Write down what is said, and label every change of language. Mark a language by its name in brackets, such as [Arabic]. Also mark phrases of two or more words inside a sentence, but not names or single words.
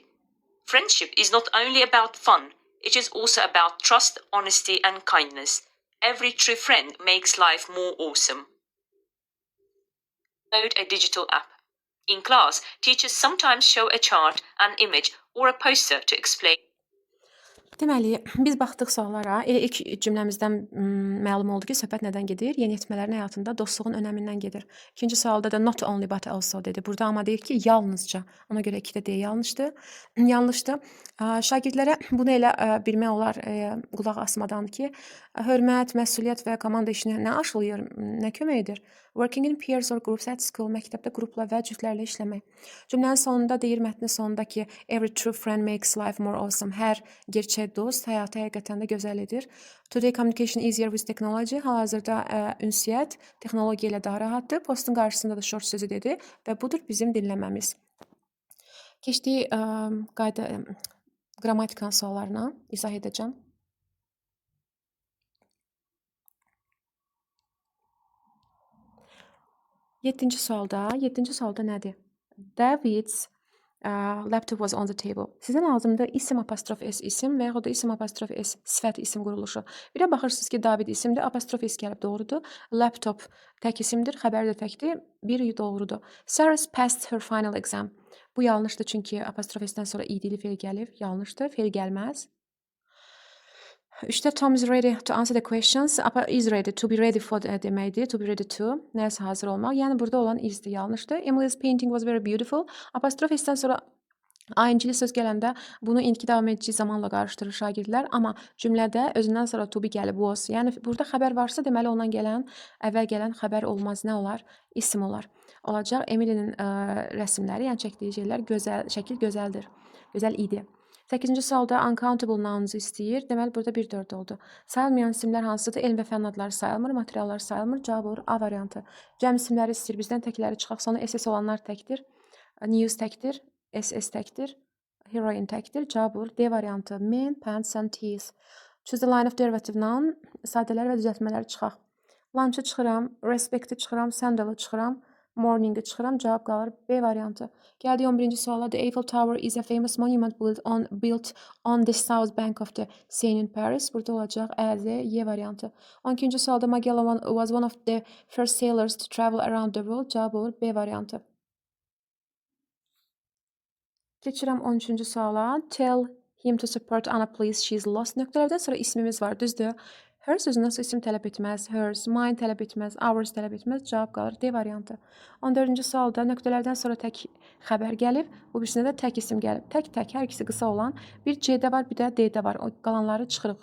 [English] Friendship is not only about fun, it is also about trust, honesty, and kindness. Every true friend makes life more awesome. Download a digital app. In class, teachers sometimes show a chart, an image, or a poster to explain. [Azerbaijani] Deməli, biz baxdıq suallara. Elə ilk cümləmizdən məlum oldu ki, söhbət nədən gedir? Yeniyetmələrin həyatında dostluğun önəmindən gedir. İkinci sualda da [English] not only but also [Azerbaijani] dedi. Burada amma deyir ki, yalnızca. Ona görə 2-də deyə yanlışdır. Yanlışdır. Şagirdlərə bunu elə bilmək olar qulaq asmadan ki, hörmət, məsuliyyət və komanda işini nə aşılayır, nə kömək edir? [English] Working in pairs or groups at school, [Azerbaijani] məktəbdə qrupla və cütlərlə işləmək. Cümlənin sonunda deyir, mətnin sonunda ki, [English] every true friend makes life more awesome. [Azerbaijani] Hər gerçək dost həyatı həqiqətən də gözəl edir. [English] Today communication easier with technology. [Azerbaijani] Hal-hazırda ünsiyyət texnologiya ilə daha rahatdır. Postun qarşısında da short sözü dedi və budur bizim dinləməmiz. Keçdik qrammatikan suallarına izah edəcəm. Yeddinci sualda nədir? [English] David's laptop was on the table. [Azerbaijani] Sizə lazımdır isim apostrof s isim və yaxud da isim apostrof s sifət isim quruluşu. Bir də baxırsınız ki, David isimdir, apostrof s gəlib doğrudur. Laptop tək isimdir, xəbər də təkdir. Bir doğrudur. [English] Sarah passed her final exam. [Azerbaijani] Bu yanlışdır çünki apostrof s-dən sonra idili fe'l gəlib. Yanlışdır, fe'l gəlməz. 3-də [English] Tom is ready to answer the questions. Is ready, to be ready for deməkdir. To be ready to. [Azerbaijani] Nəsə hazır olmaq. Yəni burada olan isdir, yanlışdır. [English] Emily's painting was very beautiful. [Azerbaijani] Apostrof s-dən sonra ing-li söz gələndə bunu indiki davam edici zamanla qarışdırır şagirdlər. Amma cümlədə özündən sonra [English] to be [Azerbaijani] gəlib was. Yəni burada xəbər varsa, deməli ondan gələn, əvvəl gələn xəbər olmaz. Nə olar? İsim olar. Olacaq. Emily'nin rəsmləri, yəni çəkdiyi şeylər şəkil gözəldir. Gözəl idi. 8-ci sualda [English] uncountable nouns [Azerbaijani] istəyir. Deməli, burada 1-4 oldu. Sayılmayan isimlər hansıdır? Elm və fənn adları sayılmır, materiallar sayılmır. Cavab olur A variantı. Cəm isimləri istəyir. Bizdən təkləri çıxaq. Sonra SS olanlar təkdir. News təkdir. SS təkdir. Heroin təkdir. Cavab olur D variantı. [English] Men, pants and teeth. Choose the line of derivative noun. [Azerbaijani] Sadələr və düzəltmələri çıxaq. Lunch-ı çıxıram. Respect-i çıxıram. Sandal-ı çıxıram. Morning-i çıxıram, cavab qalır B variantı. Gəldik 11-ci suala. [English] The Eiffel Tower is a famous monument built on the south bank of the Seine in Paris. [Azerbaijani] Burada olacaq Ə, Z, Y variantı. 12-ci sualda [English] Magellan was one of the first sailors to travel around the world. [Azerbaijani] Cavab olur B variantı. Keçirəm 13-cü suala. [English] Tell him to support Anna please, she's lost. [Azerbaijani] Nöqtələrdən sonra ismimiz var, düzdür? Her sözündən sonra isim tələb etməz, hers, mine tələb etməz, ours tələb etməz, cavab qalır D variantı. 14-cü sualda nöqtələrdən sonra tək xəbər gəlib, bu birisində də tək isim gəlib. Tək, hər ikisi qısa olan bir C-də var, bir də D-də var. O qalanları çıxırıq.